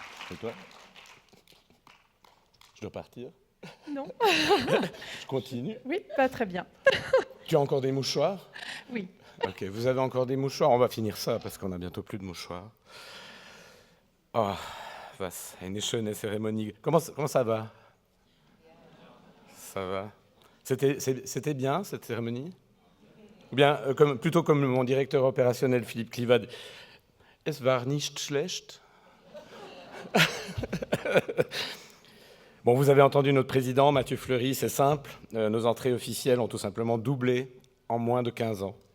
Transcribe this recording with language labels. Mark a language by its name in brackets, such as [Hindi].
[French] Et toi? Je dois partir? Non. Je continue? Oui, pas très bien. Tu as encore des mouchoirs? Oui. Ok, vous avez encore des mouchoirs? On va finir ça parce qu'on a bientôt plus de mouchoirs. [German] Oh, was eine schöne Cérémonie. [French] Comment ça va? Ça va. C'était bien cette cérémonie? Ou bien, plutôt comme mon directeur opérationnel Philippe Clivad, [German] es war nicht schlecht. [French] Bon, vous avez entendu notre président, Mathieu Fleury, c'est simple. Nos entrées officielles ont tout simplement doublé en moins de 15 ans.